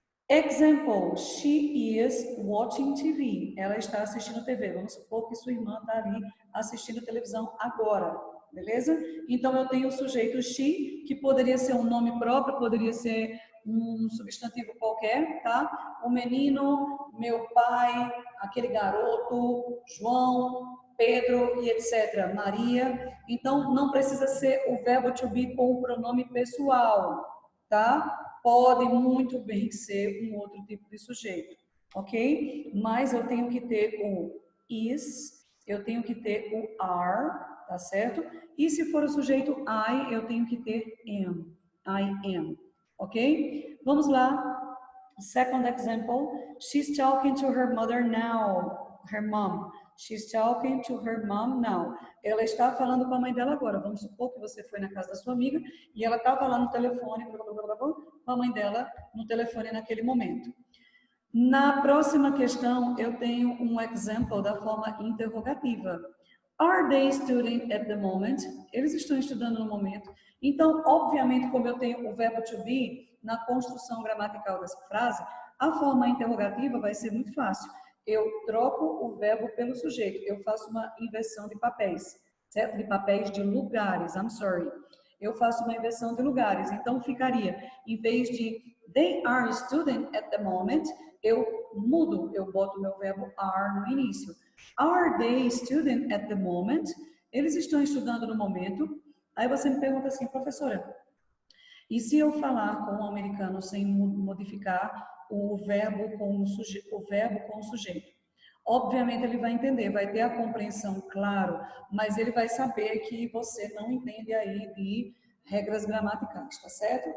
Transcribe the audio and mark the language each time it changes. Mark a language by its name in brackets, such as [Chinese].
[English] Example, she is watching TV. [Portuguese] Ela está assistindo TV. Vamos supor que sua irmã está ali assistindo televisão agora, beleza? Então, eu tenho o sujeito she, que poderia ser um nome próprio, poderia ser um substantivo qualquer, tá? O menino, meu pai, aquele garoto, João, Pedro e etc. Maria. Então, não precisa ser o verbo to be com o pronome pessoal, tá? Pode muito bem ser um outro tipo de sujeito, ok? Mas eu tenho que ter o is, eu tenho que ter o are, tá certo? E se for o sujeito I, eu tenho que ter am, [English] I am, [Portuguese] ok? Vamos lá. [English] Second example, she's talking to her mother now, her mom. She's talking to her mom now. [Portuguese] Ela está falando com a mãe dela agora. Vamos supor que você foi na casa da sua amiga e ela estava lá no telefone, com a mãe dela no telefone naquele momento. Na próxima questão, eu tenho um example da forma interrogativa. [English] Are they studying at the moment? [Portuguese] Eles estão estudando no momento. Então, obviamente, como eu tenho o verbo to be na construção gramatical dessa frase, a forma interrogativa vai ser muito fácil. Eu troco o verbo pelo sujeito. Eu faço uma inversão de papéis, certo? De papéis de lugares, [English] I'm sorry. [Portuguese] eu faço uma inversão de lugares. Então, ficaria, em vez de [English] they are student at the moment, [Portuguese] eu mudo, eu boto o meu verbo are no início. [English] Are they student at the moment? [Portuguese] Eles estão estudando no momento. Aí você me pergunta assim, professora, e se eu falar com o americano sem modificar o verbo com o sujeito? Obviamente ele vai entender, vai ter a compreensão, claro, mas ele vai saber que você não entende aí de regras gramaticais, tá certo?